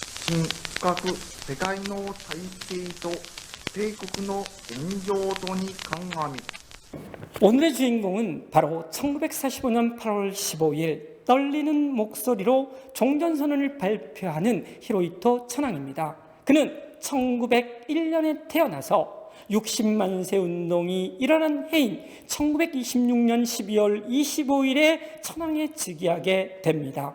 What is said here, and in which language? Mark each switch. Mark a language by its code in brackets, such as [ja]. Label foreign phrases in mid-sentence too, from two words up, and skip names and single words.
[ja] 深く世界の体制と帝国の現状とに鑑み [ko] 오늘의 주인공은 바로 1945년 8월 15일 떨리는 목소리로 종전선언을 발표하는 히로히토 천황입니다. 그는 1901년에 태어나서 60만 세 운동이 일어난 해인 1926년 12월 25일에 천황에 즉위하게 됩니다.